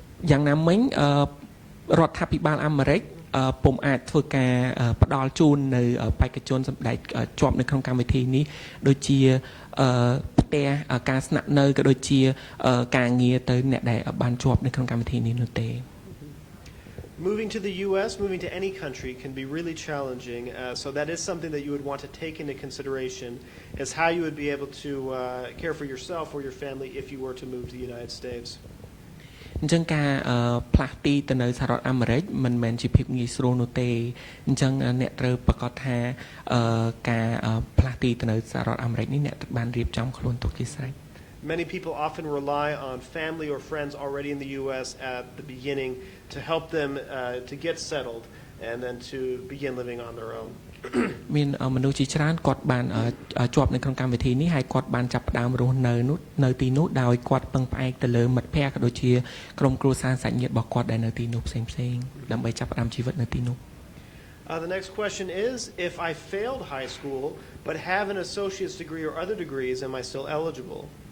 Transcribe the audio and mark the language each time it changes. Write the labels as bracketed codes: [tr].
[km] យ៉ាងណាមិញរដ្ឋាភិបាលអាមេរិកពុំអាចធ្វើការផ្ដល់ជូននៅបេក្ខជនសម្ដេចជាប់នៅក្នុងកម្មវិធីនេះដូចជាផ្ទះការស្នាក់នៅក៏ដូចជាការងារទៅអ្នកដែលបានជាប់នៅក្នុងកម្មវិធីនេះនោះទេ [en] Moving to the U.S., moving to any country can be really challenging. So that is something that you would want to take into consideration is how you would be able to care for yourself or your family if you were to move to the United States. [km] អញ្ចឹងការផ្លាស់ទីទៅនៅសហរដ្ឋអាមេរិកមិនមែនជាភាពងាយស្រួលនោះទេអញ្ចឹងអ្នកត្រូវប្រកាសថាការផ្លាស់ទីទៅនៅសហរដ្ឋអាមេរិកនេះអ្នកបានរៀបចំខ្លួនទុកជាស្រេច [en] Many people often rely on family or friends already in the U.S. at the beginning to help them to get settled and then to begin living on their own. [km] មានមនុស្សជាច្រើនគាត់បានជាប់នៅក្នុងកម្មវិធីនេះហើយគាត់បានចាប់ផ្ដើមរស់នៅទីនោះដោយគាត់ពឹងផ្អែកទៅលើមិត្តភ័ក្តិក៏ដូចជាក្រុមគ្រួសារសាច់ញាតិរបស់គាត់ដែលនៅទីនោះផ្សេងៗដើម្បីចាប់ផ្ដើមជីវិតនៅទីនោះ [en] The next question is, if I failed high school but have an associate's degree or other degrees, am I still eligible?